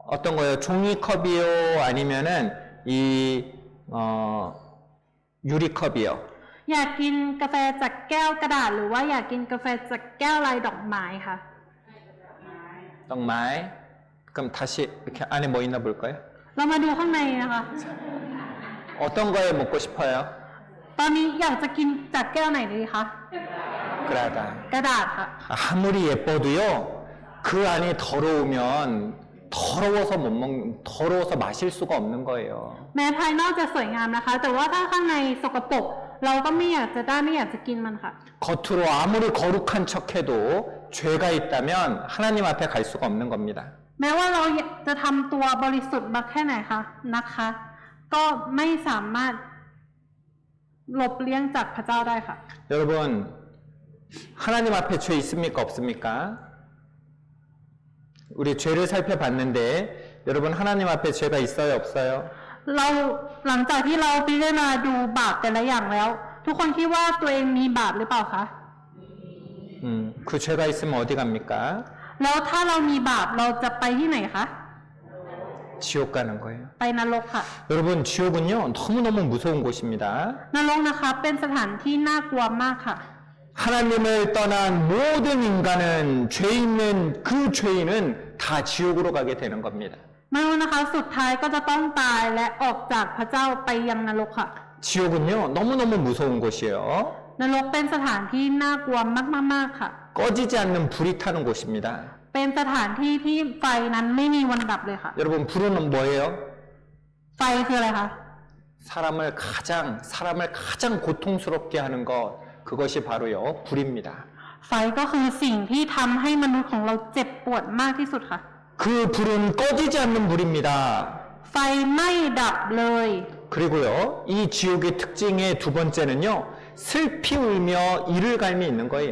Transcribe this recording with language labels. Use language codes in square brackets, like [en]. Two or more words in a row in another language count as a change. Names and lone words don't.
[ko] 어떤 거요? 종이컵이요? 아니면은 이 유리컵이요? [th] อยากกินกาแฟจากแก้วกระดาษหรือว่าอยากกินกาแฟจากแก้วลายดอกไม้คะ [ko] 정말? 그럼 다시 이렇게 안에 뭐 있나 볼까요? [th] เรามาดูข้างในนะคะ [ko] 어떤 거에 먹고 싶어요? [th] ตอนนี้อยากจะกินจากแก้วไหนดีคะ 그라다. กระดาษค่ะ [ko] 아무리 예뻐도요, 그 안이 더러우면 더러워서 마실 수가 없는 거예요. [th] แม้ภายนอกจะสวยงามนะคะ แต่ว่าถ้าข้างในสกปรกเราก็ไม่อยากจะกินมันค่ะ [ko] 겉으로 아무리 거룩한 척해도 죄가 있다면 하나님 앞에 갈 수가 없는 겁니다. [th] แม้ว่าเราจะทำตัวบริสุทธิ์มากแค่ไหนคะนะคะ ก็ไม่สามารถหลบเลี่ยงจากพระเจ้าได้ค่ะ [ko] 여러분, 하나님 앞에 죄 있습니까? 없습니까? 우리 죄를 살펴봤는데 여러분 하나님 앞에 죄가 있어요? 없어요? [th] เราหลังจากที่เราพิจารณาดูบาปแต่ละอย่างแล้ว ทุกคนคิดว่าตัวเองมีบาปหรือเปล่าคะ [ko] 그 죄가 있으면 어디 갑니까? [th] แล้วถ้าเรามีบาปเราจะไปที่ไหนคะ [ko] 지옥 가는 거예요. [th] ไปนรกค่ะ [ko] 여러분 지옥은요 너무너무 무서운 곳입니다. [th] นรกนะคะเป็นสถานที่น่ากลัวมากค่ะ [ko] 하나님을 떠난 모든 인간은 죄 있는 그 죄인은 다 지옥으로 가게 되는 겁니다. [th] มนุษย์นะคะสุดท้ายก็จะต้องตายและออกจากพระเจ้าไปยังนรกค่ะ [ko] 지옥은요 너무너무 무서운 곳이에요. [th] นรกเป็นสถานที่น่ากลัวมากๆค่ะ [ko] 꺼지지 않는 불이 타는 곳입니다. [th] เป็นสถานที่ที่ไฟนั้นไม่มีวันดับเลยค่ะ [ko] 여러분 불은 뭐예요? [th] ไฟคืออะไรคะ [ko] 사람을 가장 고통스럽게 하는 것 그것이 바로요 불입니다. [th] ไฟก็คือสิ่งที่ทำให้มนุษย์ของเราเจ็บปวดมากที่สุดค่ะ [ko] 그 불은 꺼지지 않는 불입니다. [th] ไฟไม่ดับเลย [ko] 그리고요 이 지옥의 특징의 두 번째는요 슬피 울며 이를 갈미 있는 거예요.